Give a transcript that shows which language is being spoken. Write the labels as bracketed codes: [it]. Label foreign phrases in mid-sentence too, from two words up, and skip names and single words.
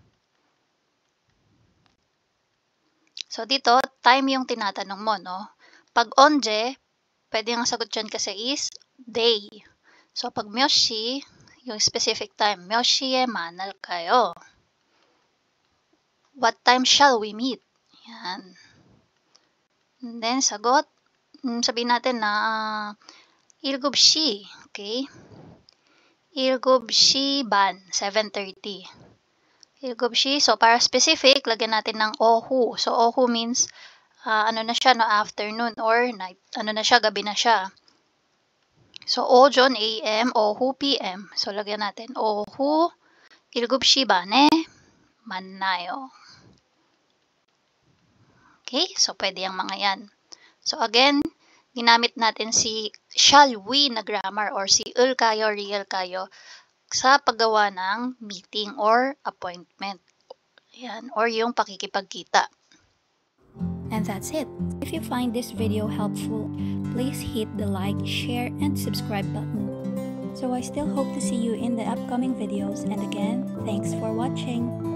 [tl] So, dito, time yung tinatanong mo, no? Pag 언제, pwede ang sagot dyan kasi is day. So, pag 몇 시, yung specific time, [ko] 몇 시에 만날까요? [en] What time shall we meet? [tl] Yan. [en] And then, [tl] sagot, sabihin natin na 7시. [ko] Okay? 7시 반, 7:30. 7시. [tl] So, para specific, lagyan natin ng ohu. So, ohu means, na siya, no, [en] afternoon or night. [tl] Na siya, gabi na siya. So, ojon, AM, ohu, PM. So, lagyan natin, [ko] ohu, 7시 반에 만나요. [tl] Okay? So, pwede yung mga yan. So, again, ginamit natin si [en] shall we [tl] na grammar or si ul kayo, real kayo sa paggawa ng [en] meeting or appointment. [tl] Yan, or yung pakikipagkita. [en] And that's it. If you find this video helpful, please hit the like, share, and subscribe button. So I still hope to see you in the upcoming videos, and again, thanks for watching.